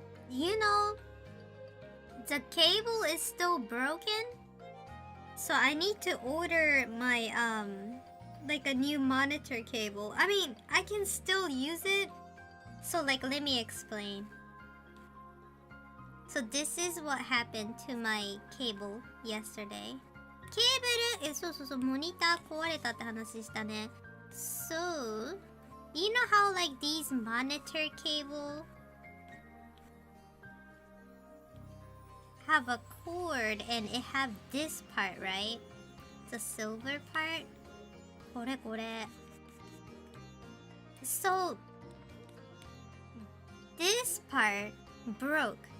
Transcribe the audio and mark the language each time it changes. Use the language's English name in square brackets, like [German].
[English] You know, the cable is still broken, so I need to order my like a new monitor cable. I mean, I can still use it. So like, let me explain. So this is what happened to my cable yesterday. [Japanese] ケーブル、そうそうそう、モニター壊れたって話したね。 [English] So, you know how like these monitor cable have a cord and it have this part, right? The silver part. [Japanese] これこれ。 [English] So this part broke.